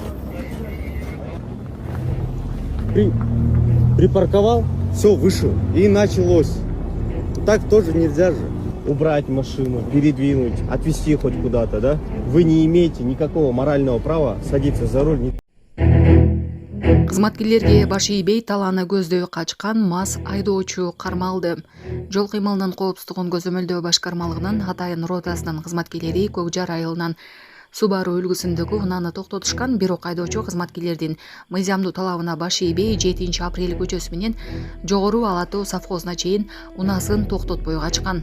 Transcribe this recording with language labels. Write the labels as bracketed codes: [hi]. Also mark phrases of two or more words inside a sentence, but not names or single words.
[ru] Припарковал, все, вышел. И началось. Так тоже нельзя же. Убрать машину, передвинуть, отвезти хоть куда-то, да? Вы не имеете никакого морального права садиться за руль. [ky] Кызматкерлерге баш ийбей талааны көздөй качкан мас айдоочу кармалды. Жол кыймылынын коопсуздугун көзөмөлдөө башкармалыгынын Атайын ротасынын кызматкерлери Көкжар айылынан Субару үлгүсүндөгү унааны токтотушкан, бирок айдоочу кызматкерлердин мыйзамдуу талабына баш ийбей 7-апрель көчөсү менен Жогору Алатуу совхозуна чейин унаасын токтотпой качкан.